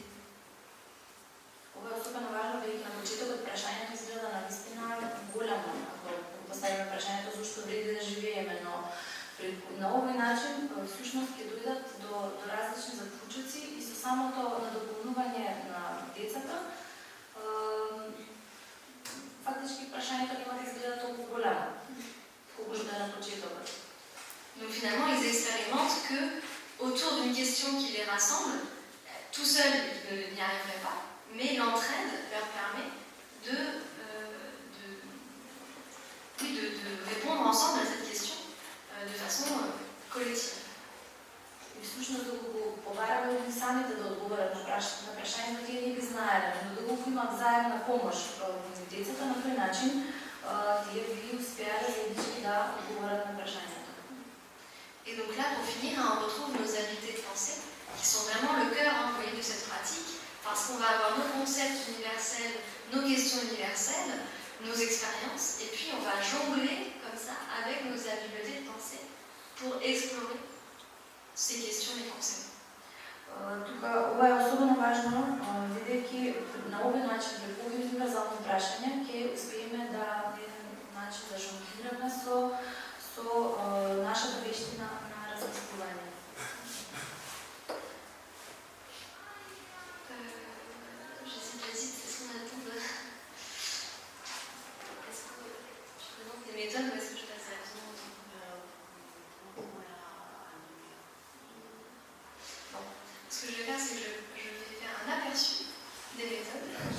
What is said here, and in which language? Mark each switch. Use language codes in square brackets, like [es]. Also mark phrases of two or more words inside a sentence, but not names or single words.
[mk] Ова е особено важно, бидејќи на почетокот прашањето изгледа навистина голямо, ако поставиме прашањето зашто вреди да живееме, но на овој начин всушност ќе дојдат до различни заклучоци и со самото надополнување на децата фактички прашањето нема да изгледа толку голямо, колку што е на почетокот. [fr] Donc finalement, ils expérimentent que autour d'une question qui les rassemble, tout seul ils n'y arriveraient pas, mais l'entraide leur permet de répondre ensemble à cette question de façon collective. [mk] И всушност доколку побараме и самите да одговорат на прашањето, тие не би знаеле, но доколку имат заедна помош меѓу децата, на тој начин тие би успеале заеднички да одговорат на прашањето. [fr] Et donc là, pour finir, on retrouve nos habiletés de pensée, qui sont vraiment le cœur de cette pratique, parce qu'on va avoir nos concepts universels, nos questions universelles, nos expériences, et puis on va jongler comme ça avec nos habiletés de pensée pour explorer ces questions et concepts. [mk] Тука ова е особено важно, бидејќи на овој начин преку овие универзални прашања ќе успееме да на еден начин да жонглираме со нашата вештина на размислување. [fr] J'hésite, est-ce qu'on attend de... Est-ce que je présente des méthodes ou est-ce que je passe directement Bon, ce que je vais faire, c'est que je vais faire un aperçu des méthodes.